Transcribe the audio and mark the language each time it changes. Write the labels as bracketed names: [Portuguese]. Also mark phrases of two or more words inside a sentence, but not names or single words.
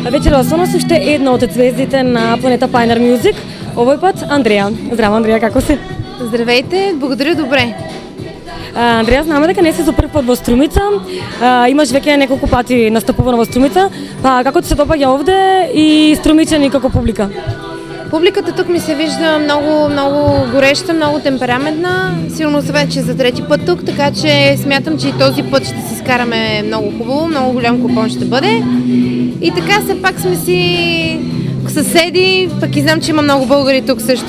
[Macedonian] Добродошла со нас уште една од звездите на планета Pioneer Music. Овој пат Андреја. Здраво, Андреја, како си? [Bulgarian] Здравейте, благодаря, добре. [Macedonian] Андреја, знаме дека не си за прв пат во Струмица. Имаш веќе неколку пати настапувано во Струмица. Па како ти се допаѓа овде и струмичани како публика? [Bulgarian] Публиката тук ми се вижда много гореща, много темпераментна. Сигурно се вече за трети път тук, така че смятам, че и този път ще си скараме много хубаво, много голям купон ще бъде. И така все пак сме си съседи, пък и знам, че има много българи тук също.